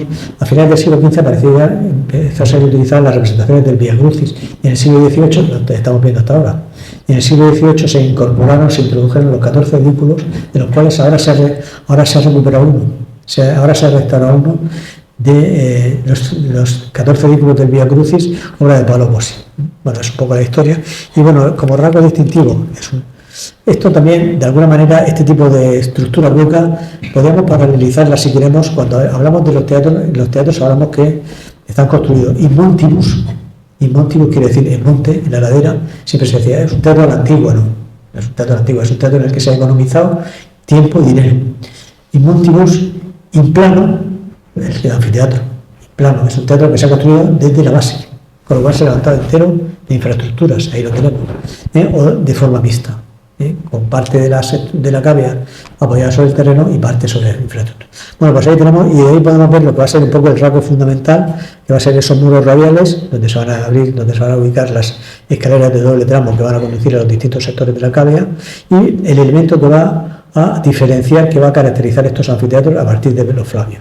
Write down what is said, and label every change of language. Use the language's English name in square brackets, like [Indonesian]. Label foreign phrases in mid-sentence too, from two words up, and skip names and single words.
[Spanish] A finales del siglo XV empezó a ser utilizada las representaciones del Via Crucis, y en el siglo XVIII, lo que estamos viendo hasta ahora, y en el siglo XVIII se introdujeron los 14 edículos, de los cuales ahora se ha recuperado uno, ahora se ha restaurado uno de los 14 edículos del Via Crucis, obra de Paolo Bossi. Bueno, es un poco la historia. Y bueno, como rasgo distintivo, esto también, de alguna manera, este tipo de estructura hueca, podemos paralelizarla si queremos. Cuando hablamos de los teatros hablamos que están construidos [Latin] in montibus [Spanish] quiere decir en monte, en la ladera. Siempre se decía, es un teatro a la antigua, no es un teatro a la antigua, es un teatro en el que se ha economizado tiempo y dinero. [Latin] In montibus, in plano, [Spanish] es el anfiteatro. Plano, es un teatro que se ha construido desde la base, con lo cual se ha levantado entero de infraestructuras, ahí lo tenemos, o de forma mixta, con parte de la cavea apoyada sobre el terreno y parte sobre la infraestructura. Bueno, pues ahí tenemos, y ahí podemos ver lo que va a ser un poco el rasgo fundamental, que va a ser esos muros radiales, donde se van a abrir, donde se van a ubicar las escaleras de doble tramo que van a conducir a los distintos sectores de la cavea, y el elemento que va a diferenciar, que va a caracterizar estos anfiteatros a partir de los flavios.